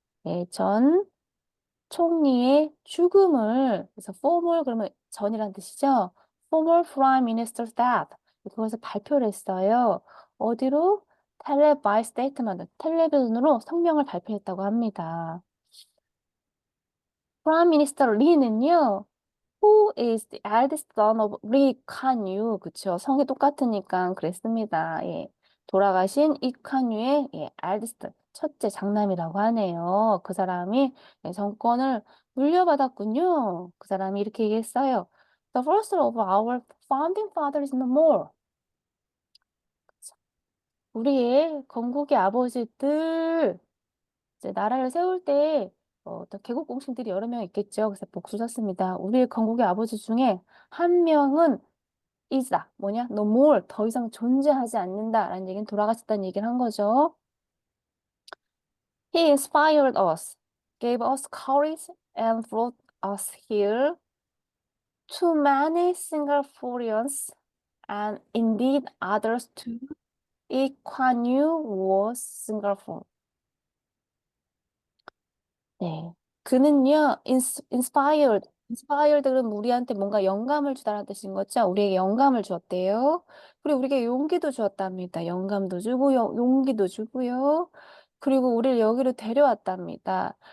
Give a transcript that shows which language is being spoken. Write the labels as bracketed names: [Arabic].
[Korean] 네, 전 총리의 죽음을 그래서 former 그러면 전이란 뜻이죠. [English] former prime minister's death. [Korean] 그것을 발표를 했어요. 어디로? [English] 텔레바이 스테이트먼트, [Korean] 텔레비전으로 성명을 발표했다고 합니다. [English] 프라임 미니스터 리는요, Who is the eldest son of Lee Kuan-yew? [Korean] 그쵸. 성이 똑같으니까 그랬습니다. 예. 돌아가신 이칸유의 예, eldest, 첫째 장남이라고 하네요. 그 사람이 예, 정권을 물려받았군요. 그 사람이 이렇게 얘기했어요. [English] The first of our founding fathers is no more. [Korean] 우리의 건국의 아버지들 이제 나라를 세울 때 어떤 개국 공신들이 여러 명 있겠죠. 그래서 복수 썼습니다. 우리의 건국의 아버지 중에 한 명은 이다. 뭐냐? [English] No more. [Korean] 더 이상 존재하지 않는다라는 얘기는 돌아가셨다는 얘기를 한 거죠. [English] He inspired us, gave us courage, and brought us here. To many Singaporeans, and indeed others too, Lee Kuan Yew was Singapore. [Korean] 네. 그는요, inspired는 우리한테 뭔가 영감을 주다라는 뜻인 거죠. 우리에게 영감을 주었대요. 그리고 우리에게 용기도 주었답니다. 영감도 주고, 용기도 주고요. 그리고 우리를 여기로 데려왔답니다.